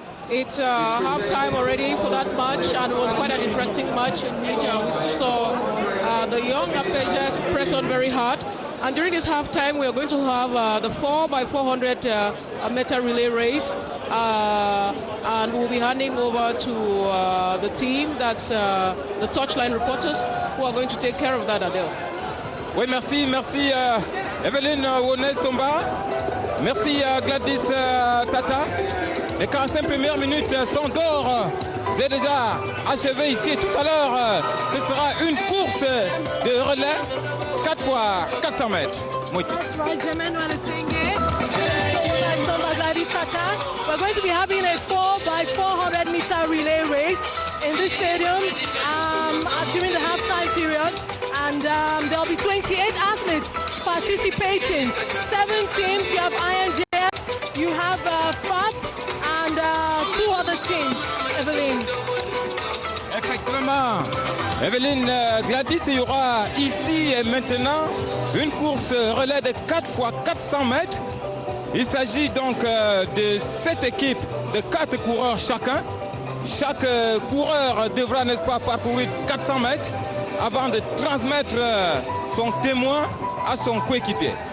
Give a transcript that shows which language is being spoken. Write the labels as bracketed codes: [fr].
[en] It's half-time already for that match, and it was quite an interesting match in which we saw the young APGS press on very hard. And during this half-time, we are going to have the 4x400 meter relay race, and we'll be handing over to the team, that's the touchline reporters, who are going to take care of that, Adele. [fr] Oui, merci Evelyne Ounaïsomba. Merci Gladys Tata. Les 45 premières minutes sont d'or. C'est déjà achevé ici. Tout à l'heure, ce sera une course de relais 4 fois 400 mètres. Moïti. [en] We're going to be having a 4x400 meter relay race in this stadium during the halftime period. And there'll be 28 athletes participating. 7 teams. You have INJS, you have FAP, and 2 other teams. Evelyn. [fr] Effectivement, Evelyne, Gladys, il y aura ici et maintenant une course relais de 4 fois 400 mètres. Il s'agit donc de 7 équipes de 4 coureurs chacun. Chaque coureur devra, n'est-ce pas, parcourir 400 mètres avant de transmettre son témoin à son coéquipier.